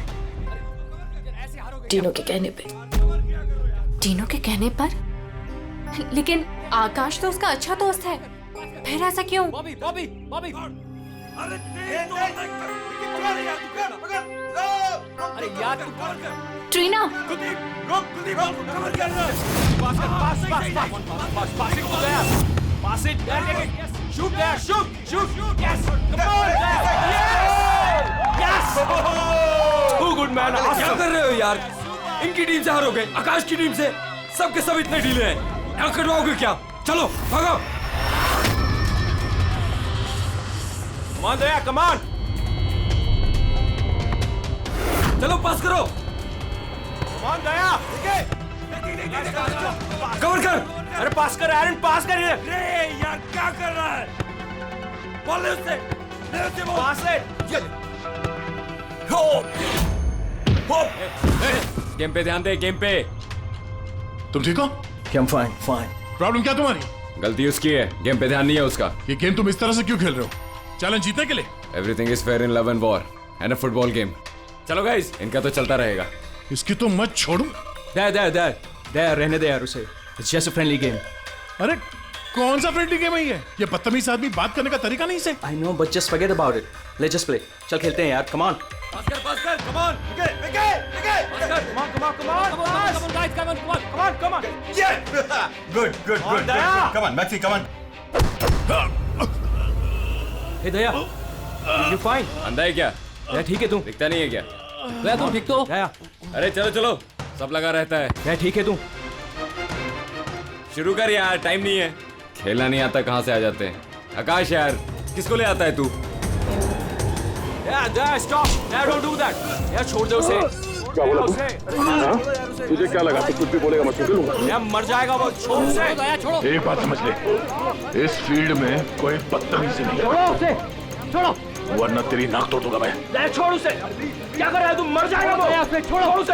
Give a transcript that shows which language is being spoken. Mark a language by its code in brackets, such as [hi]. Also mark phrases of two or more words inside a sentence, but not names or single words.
[hi] टीनो के कहने पे। टीनो के कहने पर? लेकिन आकाश तो उसका अच्छा दोस्त है, फिर ऐसा क्यों? बॉबी बॉबी बॉबी। अरे यार तू कवर कर। ट्रीना, [en] Pass it. Shoot there. Shoot. Yes. Come on. Yes. Too good man. [hi] क्या कर रहे हो यार? इनकी टीम से हारोगे, आकाश की टीम से। सबके सब इतने ढीले हैं। ना करवाओगे क्या? चलो भागो। [en] Come on दया, come on. [hi] चलो पास करो। [en] Come on [hi] दया, कवर कर। अरे पास कर एरन, पास कर। रे यार क्या कर रहा है? बॉल ले उससे पास है। गेम पे ध्यान दे, गेम पे। तुम ठीक हो? [en] I'm fine. [hi] प्रॉब्लम क्या तुम्हारी? गलती उसकी है, गेम पे ध्यान नहीं है उसका। ये गेम तुम इस तरह से क्यों खेल रहे हो? चैलेंज जीतने के लिए? [en] everything is fair in love and war and a football game. [hi] चलो गाइस, इनका तो चलता रहेगा। इसकी तो मत छोड़ू। दया रहने दे यार उसे। [en] It's just a friendly game. [hi] अरे कौन सा [en] friendly game [hi] है ये? ये बदतमीज आदमी बात करने का तरीका नहीं से। [en] I know, but just forget about it. Let's just play. [hi] चल खेलते हैं यार. [en] Come on. [hi] पास कर. [en] Come on. Okay. Come on. Come on, guys. Come on. Yeah. Good. Daya. Come on, Maxi, come on. Hey दया. You fine? [hi] अंधा है क्या? दया ठीक है तू? दिखता नहीं है क्या? दया तुम ठीक तो? दया. अरे चलो, सब लगा रहता है। दया ठीक है तू? शुरू कर यार, टाइम नहीं है। खेलना नहीं आता कहाँ से आ जाते हैं। आकाश यार, किसको ले आता है तू? [en] दया stop. दया don't do that. [hi] दया छोड़ दे उसे. क्या बोला तू? तुझे क्या लगा तू कुछ भी बोलेगा मैं सुन लूंगा? दया मर जाएगा वो. छोड़ उसे. दया छोड़ो. एक बात समझ ले, इस फील्ड में कोई बदतमीजी नहीं। छोड़ो उसे. छोड़ो. वरना तेरी नाक तोड़ दूंगा मैं। दया छोड़ उसे. क्या कर रहा है तू? मर जाएगा वो. दया छोड़ उसे.